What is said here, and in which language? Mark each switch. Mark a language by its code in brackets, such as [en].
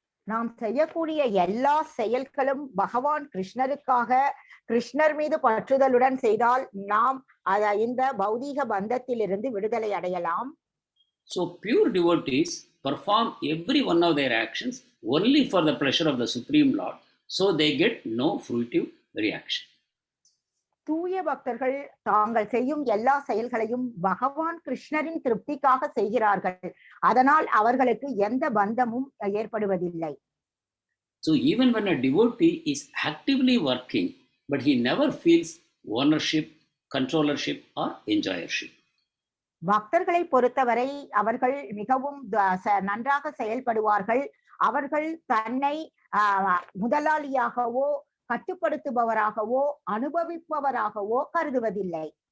[ta] நாம் செய்யக்கூடிய எல்லா செயல்களும் பகவான் கிருஷ்ணருக்காக கிருஷ்ணர் மீது பற்றுதலுடன் செய்தால் நாம் இந்த பௌதீக பந்தத்திலிருந்து விடுதலை அடையலாம். [en] So pure devotees perform every one of their actions only for the pleasure of the Supreme Lord, so they get no fruitive reaction. [ta] தூய பக்தர்கள் தாங்கள் செய்யும் எல்லா செயல்களையும் பகவான் கிருஷ்ணரின் திருப்திக்காக செய்கிறார்கள். அதனால் அவர்களுக்கு எந்த பந்தமும் ஏற்படுவதில்லை. [en] So even when a devotee is actively working, but he never feels ownership, controllership or enjoyership. [ta] பக்தர்களை பொறுத்தவரை அவர்கள் மிகவும் நன்றாக செயல்படுவார்கள். அவர்கள் தன்னை முதலாளியாகவோ கட்டுப்படுத்துபவராகவோ அனுபவிப்பவராகவோ கருதுவதில்லை.